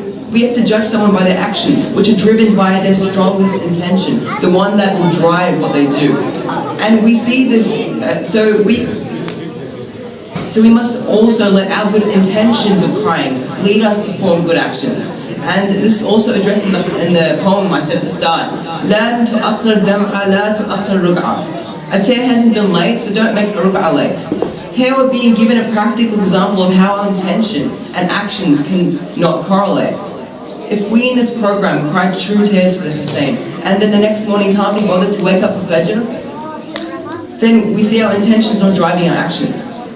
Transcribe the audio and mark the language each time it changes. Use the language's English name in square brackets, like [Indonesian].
[English] We have to judge someone by their actions, which are driven by their strongest intention, the one that will drive what they do. And we see this, so we must also let our good intentions of crying lead us to form good actions. And this is also addressed in the poem I said at the start. [Arabic] لا تؤخر دمعة لا تؤخر رقعة. [English] A tear hasn't been late, so don't make a ruk'ah late. Here we're being given a practical example of how our intention and actions can not correlate. If we in this program cry true tears for the Hussein, and then the next morning can't be bothered to wake up for Fajr, then we see our intentions not driving our actions.